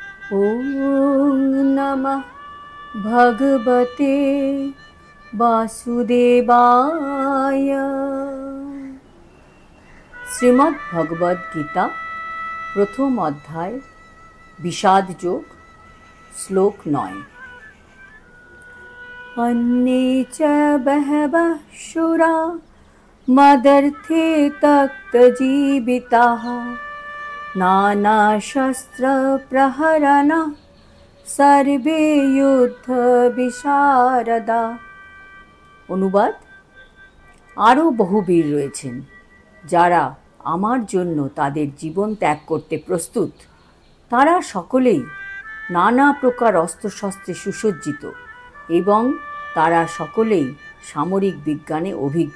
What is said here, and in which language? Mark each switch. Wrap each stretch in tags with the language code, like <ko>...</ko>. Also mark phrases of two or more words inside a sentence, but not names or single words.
<sa>ওম নমঃ ভগবতে বাসুদেবায়।</sa> <bn>শ্রীমদ্ ভগবদ গীতা প্রথম অধ্যায় বিষাদ যোগ, শ্লোক 9।</bn> <sa>अन्ये च बहवः शूरा मदर्थे तप्तजीविताः नानाशस्त्रप्रहरणा सर्वे युद्ध বিশারদা।</sa> <bn>অনুবাদ: আরও বহু বীর রয়েছেন যারা আমার জন্য তাদের জীবন ত্যাগ করতে প্রস্তুত। তারা সকলেই নানা প্রকার অস্ত্রশস্ত্রে সুসজ্জিত এবং তারা সকলেই সামরিক বিজ্ঞানে অভিজ্ঞ।</bn>